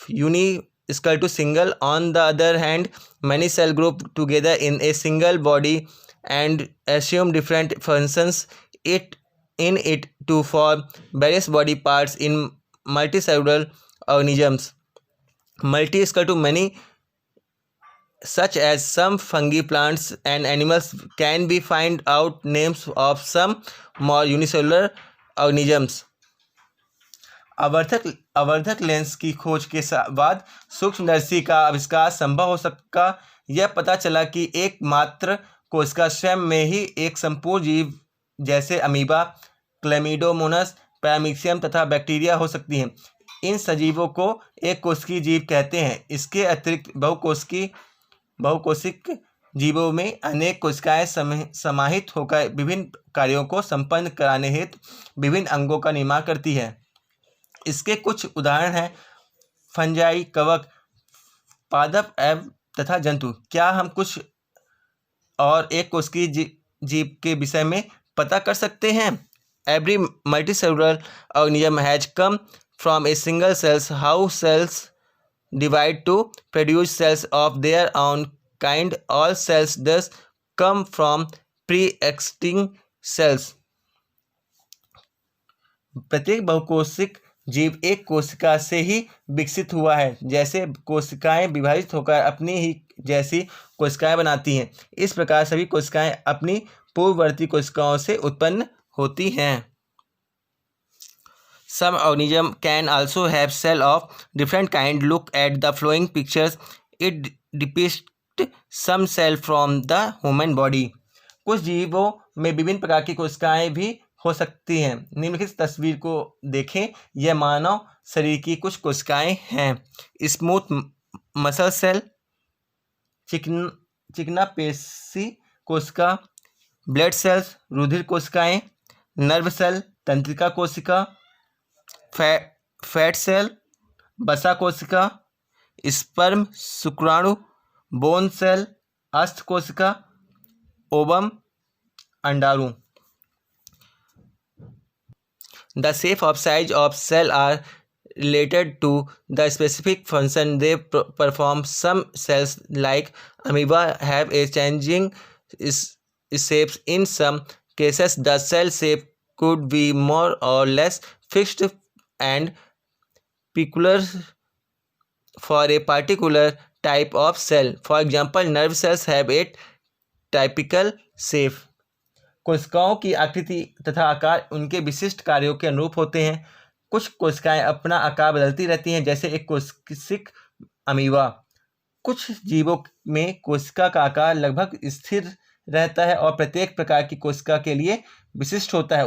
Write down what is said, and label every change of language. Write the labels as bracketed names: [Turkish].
[English] Uni is equal to single. On the other hand, many cells group together in a single body and assume different functions in it to form various body parts in multicellular organisms. Multi is equal to many, such as some fungi, plants, and animals. Can be find out names of some more unicellular organisms. [Hindi] आवर्धक lens की खोज के बाद सूक्ष्मदर्शी का आविष्कार संभव हो सका। यह पता चला कि एकमात्र कोशिका स्वयं में ही एक संपूर्ण जीव जैसे अमीबा, क्लैमिडोमोनस, पैरामीशियम तथा बैक्टीरिया हो सकती हैं। इन सजीवों को एक कोशिकीय जीव कहते हैं। इसके अतिरिक्त बहुकोशिक जीवों में अनेक कोशिकाएं समाहित होकर विभिन्न कार्यों को संपन्न कराने हेतु विभिन्न अंगों का निर्माण करती है। इसके कुछ उदाहरण हैं फंजाई, कवक, पादप एवं तथा जंतु। क्या हम कुछ और एक कोशिकीय जीव के विषय में पता कर सकते हैं? [English] Every multicellular organism has come from a single cells. How cells divide to produce cells of their own kind. All cells thus come from pre-existing cells. [Hindi] प्रत्येक बहुकोशिक जीव एक कोशिका से ही विकसित हुआ है। जैसे कोशिकाएं विभाजित होकर अपनी ही जैसी कोशिकाएं बनाती हैं, इस प्रकार सभी कोशिकाएं अपनी पूर्ववर्ती कोशिकाओं से उत्पन्न होती हैं। [English] Some organisms can also have cells of different kind. Look at the following pictures. It depicts some cell from the human body. [Hindi] कुछ जीवों में विभिन्न प्रकार की कोशिकाएं भी हो सकती हैं। निम्नलिखित तस्वीर को देखें। यह मानव शरीर की कुछ कोशिकाएं हैं। स्मूथ मसल सेल, चिकना पेशी कोशिका, ब्लड सेल्स, रुधिर कोशिकाएं, नर्व सेल, तंत्रिका कोशिका, फैट सेल, बसा कोशिका, स्पर्म शुक्राणु, बोन सेल, अस्त कोशिका, ओवम अंडाणु. [English] The shape of size of cell are related to the specific function they perform. Some cells like amoeba have a changing shapes. In some cases, the cell shape could be more or less fixed and peculiar for a particular type of cell. For example, nerve cells have a typical shape. [Hindi] कोशिकाओं की आकृति तथा आकार उनके विशिष्ट कार्यों के अनुरूप होते हैं. कुछ कोशिकाएं अपना आकार बदलती रहती हैं, जैसे एक कोशिक अमीबा. कुछ जीवों में कोशिका का आकार लगभग स्थिर रहता है और प्रत्येक प्रकार की कोशिका के लिए विशिष्ट होता है।